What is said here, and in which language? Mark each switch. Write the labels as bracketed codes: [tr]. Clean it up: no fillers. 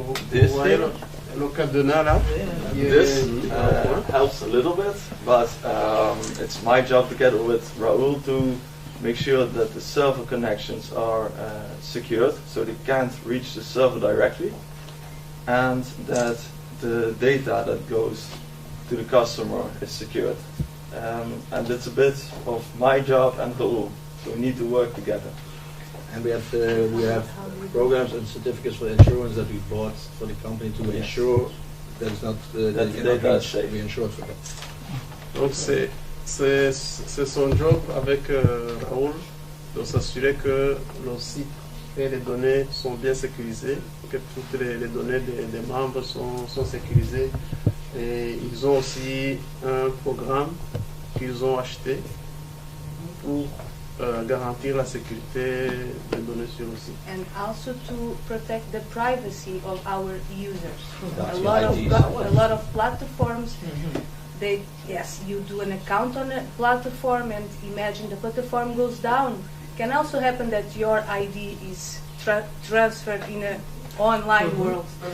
[en] This helps a little bit, but it's my job together with Raoul to make sure that the server connections are secured, so they can't reach the server directly, and that the data that goes to the customer is secured. And it's a bit of my job and Raoul, so we need to work together. And we have programs and certificates for insurance that we bought for the company to ensure that it's not that the data is safe. We ensure for that. [fr] Donc c'est son job avec Raoul de s'assurer que nos sites et les données sont bien sécurisées, que toutes les données des membres sont sécurisées. Et ils ont aussi un programme qu'ils ont acheté pour garantir la sécurité des données sur le site. [en] And also to protect the privacy of our users. That's A lot of platforms, you do an account on a platform, and imagine the platform goes down. It can also happen that your ID is transferred in an online world.